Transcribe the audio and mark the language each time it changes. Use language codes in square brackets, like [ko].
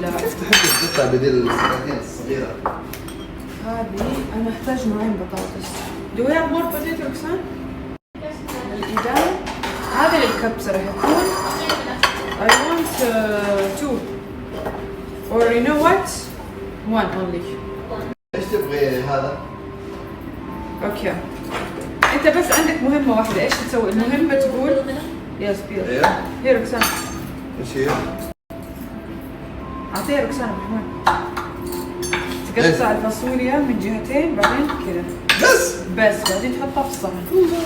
[ar] كيف تحب القطع بدل السكاكين الصغيرة؟ هذه انا احتاج نوعين بطاطس. [en] Do we have more potato Roxanne؟ [ar] الإدام هذا للكبسة راح يكون. [en] I want two or you know what one only. [ar] ايش تبغي هذا؟ اوكي انت بس عندك مهمة واحدة، ايش تسوي؟ المهمة تقول يس بير. ايوه هي روكسان ايش هي؟ اعطيها روكسان عبد الرحمن. تقطع الفاصوليا من جهتين بعدين كذا بس بعدين تحطها في الصحن.